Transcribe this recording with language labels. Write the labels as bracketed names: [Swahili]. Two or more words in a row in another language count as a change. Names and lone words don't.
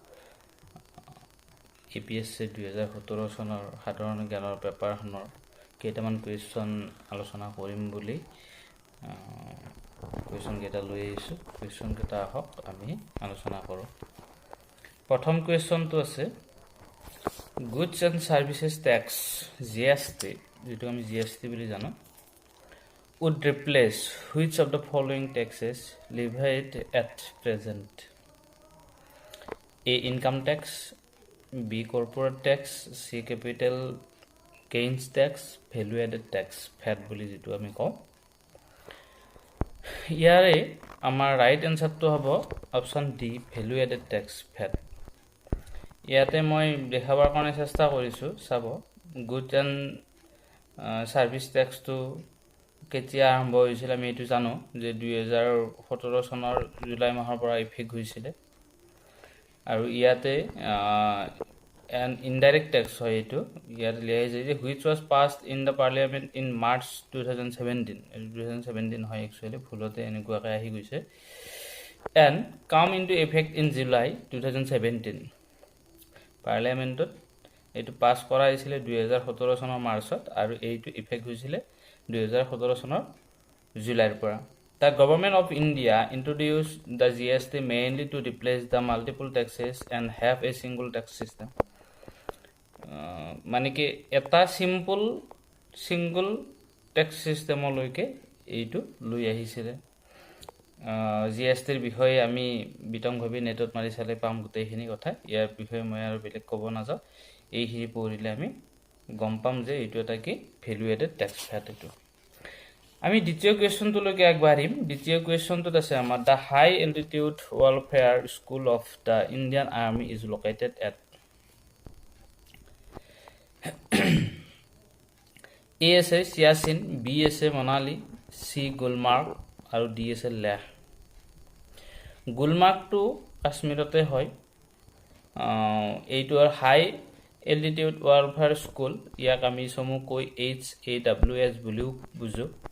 [Assamese] এপিএসসি 2017 চনৰ সাধাৰণ জ্ঞানৰ পেপাৰখনৰ কেইটামান কুৱেশ্যন আলোচনা কৰিম বুলি কুৱেশ্যন কেইটা লৈ আহিছো। কুৱেশ্যন কেইটা আহক আমি আলোচনা কৰোঁ। প্ৰথম কুৱেশ্যনটো আছে [English] Goods and Services Tax GST [Assamese] যেটো আমি GST বুলি জানো [English] would replace which of the following taxes levied at present? A. Income tax, B. Corporate tax, C. Capital gains tax, value added tax VAT [Assamese] বুলি যেটো আমি কওঁ। ইয়াৰে আমাৰ ৰাইট এনসারটো হ'ব [English] option D value added tax [Assamese] VAT। ইয়াতে মই দেখাবৰ কাৰণে চেষ্টা কৰিছো। চাব [English] good and service [Assamese] ট্যাক্সটো কেতিয়া আৰম্ভ হৈছিল আমি এটো জানো যে 2017 চনৰ জুলাই মাহৰ পৰা ইফেক্ট হৈছিল আৰু ইয়াতে [English] an indirect tax [Assamese] হয় এটো। ইয়াত লিখা আছে যে [English] which was passed in the parliament in March 2017 [Assamese] হয় একচুয়ালি ভুলতে এনেকুৱাকৈ আহি গৈছে [English] and come into effect in July 2017 [Assamese] পাৰ্লিয়ামেন্টত এটো পাস কৰা হৈছিল 2017 চনৰ মাৰ্চত আৰু এইটো ইফেক্ট হৈছিল 2017 চনৰ জুলাইৰ পৰা। [English] The government of India introduced the GST mainly to replace the multiple taxes and have a single tax system. [Assamese] মানে কি এটা [English] single tax [Assamese] সিস্টেমলৈকে এইটো লৈ আহিছিল। জিএসটিৰ বিষয়ে আমি বিতংভাৱে নেটত মাৰি চালে পাম গোটেইখিনি কথা। ইয়াৰ বিষয়ে মই আৰু বেলেগ ক'ব নাযাওঁ। এইখিনি পঢ়িলে আমি গম পাম যে এইটো এটা কি [English] value added tax [Assamese] VAT এটো। আমি দ্বিতীয় কোৱেশ্যনটোলৈকে আগবাঢ়িম। দ্বিতীয় কোৱেশ্যনটোত আছে আমাৰ [English] the high altitude welfare school of the Indian army is located at [Assamese] A আছে সিয়াচিন, বি আছে মনালি, সি গুলমাৰ্গ আৰু ডি আছে লেহ। গুলমাৰ্গটো কাশ্মীৰতে হয়। এইটো [English] high altitude welfare school. [Assamese] ইয়াক আমি চমুকৈ HAWS বুলিও বুজো।